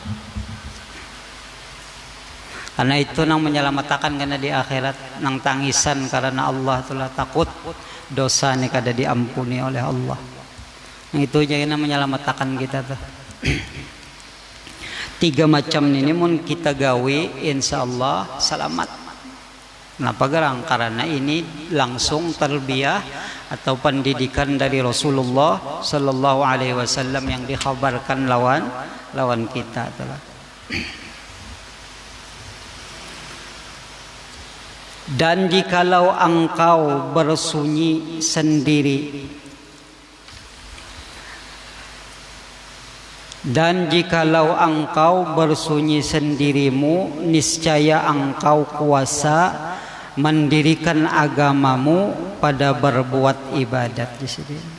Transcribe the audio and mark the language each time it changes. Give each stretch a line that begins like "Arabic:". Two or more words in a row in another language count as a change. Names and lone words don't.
Indonesian: Karena itu nang menyelamatkan karena di akhirat nang tangisan karena Allah telah takut dosa ni kada diampuni oleh Allah. Itu aja yang menyelamatkan kita tuh. 3 macam ini mun kita gawe insyaallah selamat. Kenapa gerang? Karena ini langsung tarbiyah atau pendidikan dari Rasulullah
Arabic: sallallahu alaihi wasallam
Indonesian: yang dikhabarkan lawan kita telah. Dan jikalau engkau bersunyi sendiri, dan jikalau engkau bersunyi sendirimu, niscaya engkau kuasa mendirikan agamamu pada berbuat ibadat di sini.